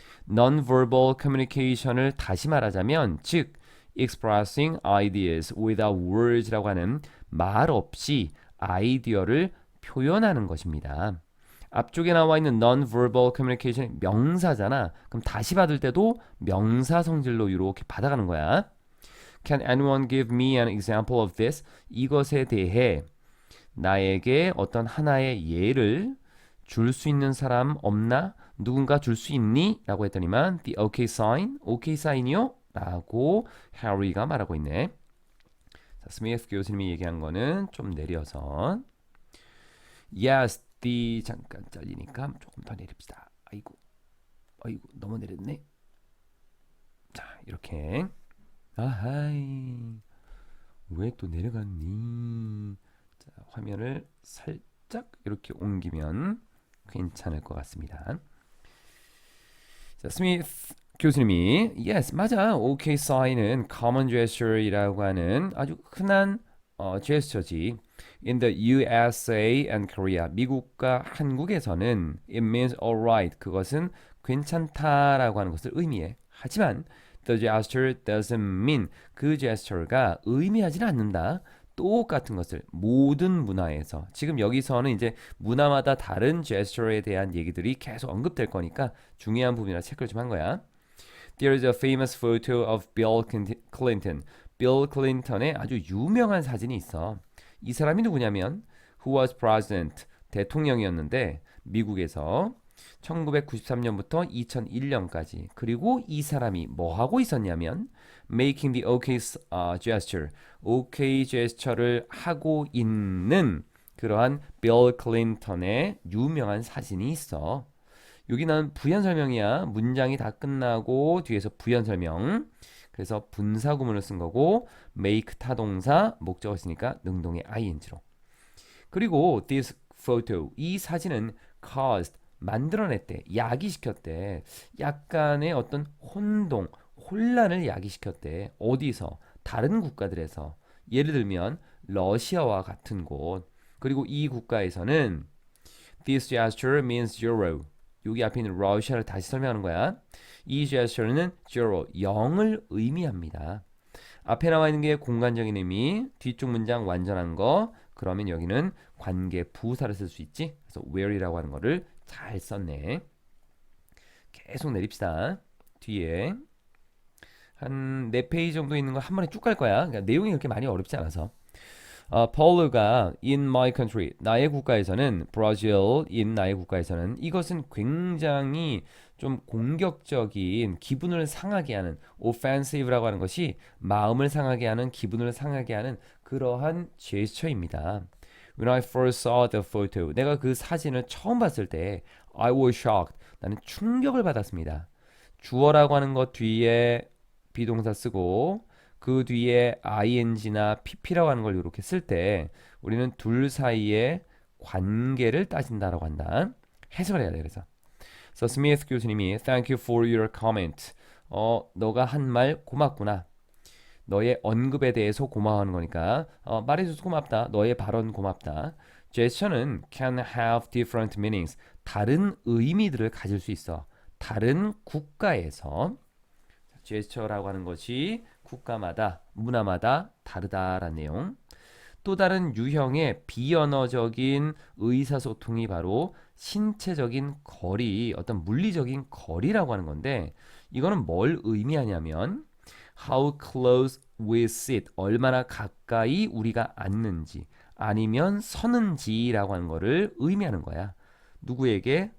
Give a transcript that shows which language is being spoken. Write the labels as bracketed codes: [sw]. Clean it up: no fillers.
[ko] Non-verbal communication을 다시 말하자면 즉 [en] expressing ideas without words [ko] 라고 하는 말 없이 아이디어를 표현하는 것입니다. 앞쪽에 나와 있는 non-verbal communication 명사잖아. 그럼 다시 받을 때도 명사 성질로 이렇게 받아가는 거야. [en] Can anyone give me an example of this? [ko] 이것에 대해 나에게 어떤 하나의 예를 줄 수 있는 사람 없나? 누군가 줄 수 있니? 라고 했더니만 [en] the OK sign, [ko] OK 사인이요? 라고 해리가 말하고 있네. 자, 스미스 교수님이 얘기한 거는 좀 내려서 Yes, the 잠깐 잘리니까 조금 더 내립시다. 아이고 너무 내렸네. 자, 이렇게 아하이 왜 또 내려갔니? 자, 화면을 살짝 이렇게 옮기면 괜찮을 것 같습니다. 자, 스미스 교수님이 Yes, 맞아. OK 사인은 common gesture이라고 하는 아주 흔한 제스처지. [en] In the USA and Korea, [ko] 미국과 한국에서는 [en] it means alright, [ko] 그것은 괜찮다라고 하는 것을 의미해. 하지만 [en] the gesture doesn't mean, [ko] 그 gesture가 의미하지는 않는다. 똑같은 것을 모든 문화에서, 지금 여기서는 이제 문화마다 다른 gesture에 대한 얘기들이 계속 언급될 거니까 중요한 부분이라 체크를 좀 한 거야. [en] There is a famous photo of Bill Clinton. [ko] 빌 클린턴의 아주 유명한 사진이 있어. 이 사람이 누구냐면 [en] who was president, [ko] 대통령이었는데 미국에서 1993년부터 2001년까지. 그리고 이 사람이 뭐 하고 있었냐면 [en] making the OK gesture, [ko] OK gesture를 하고 있는 그러한 빌 클린턴의 유명한 사진이 있어. 여기는 부연 설명이야. 문장이 다 끝나고 뒤에서 부연 설명. 그래서 분사 구문을 쓴 거고 make 타동사 목적어 쓰니까 능동의 ing로. 그리고 this photo, 이 사진은 caused, 만들어냈대, 야기시켰대. 약간의 어떤 혼란을 야기시켰대. 어디서? 다른 국가들에서. 예를 들면 러시아와 같은 곳. 그리고 이 국가에서는 [en] this gesture means zero. [ko] 여기 앞에 있는 러시아를 다시 설명하는 거야. 이 gesture는 zero, 0을 의미합니다. 앞에 나와 있는 게 공간적인 의미, 뒤쪽 문장 완전한 거. 그러면 여기는 관계 부사를 쓸 수 있지. 그래서 where이라고 하는 거를 잘 썼네. 계속 내립시다. 뒤에 한 4페이지 정도 있는 거 한 번에 쭉 갈 거야. 그러니까 내용이 그렇게 많이 어렵지 않아서. 폴루가 [en] in my country, [ko] 나의 국가에서는, Brazil in 나의 국가에서는, 이것은 굉장히 좀 공격적인, 기분을 상하게 하는, offensive라고 하는 것이 마음을 상하게 하는, 기분을 상하게 하는 그러한 제스처입니다. [en] When I first saw the photo, [ko] 내가 그 사진을 처음 봤을 때 [en] I was shocked, [ko] 나는 충격을 받았습니다. 주어라고 하는 것 뒤에 비동사 쓰고 그 뒤에 ing나 pp라고 하는 걸 이렇게 쓸 때 우리는 둘 사이의 관계를 따진다라고 한다. 해석을 해야 돼. 그래서 스미스 교수님이 [en] Thank you for your comment. [ko] 너가 한 말 고맙구나. 너의 언급에 대해서 고마워하는 거니까 말해줘서 고맙다. 너의 발언 고맙다. [en] gesture는 can have different meanings. [ko] 다른 의미들을 가질 수 있어. 다른 국가에서. gesture라고 하는 것이 국가마다, 문화마다 다르다라는 내용. 또 다른 유형의 비언어적인 의사소통이 바로 신체적인 거리, 어떤 물리적인 거리라고 하는 건데, 이거는 뭘 의미하냐면 how close we sit, 얼마나 가까이 우리가 앉는지 아니면 서는지라고 하는 거를 의미하는 거야. 누구에게?